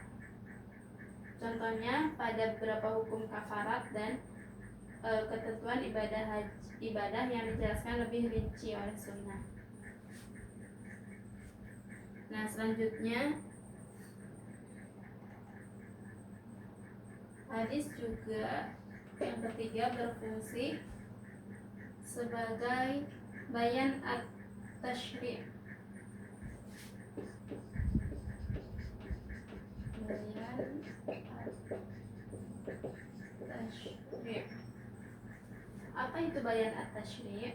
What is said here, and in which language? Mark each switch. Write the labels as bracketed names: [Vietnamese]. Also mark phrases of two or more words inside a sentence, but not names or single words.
[Indonesian] Contohnya pada beberapa hukum kafarat dan ketentuan ibadah yang dijelaskan lebih rinci oleh sunnah. Nah, selanjutnya hadis juga yang ketiga berfungsi sebagai bayan at-tashri'. Bayan at-tashri'. Apa itu bayan at-tashri'?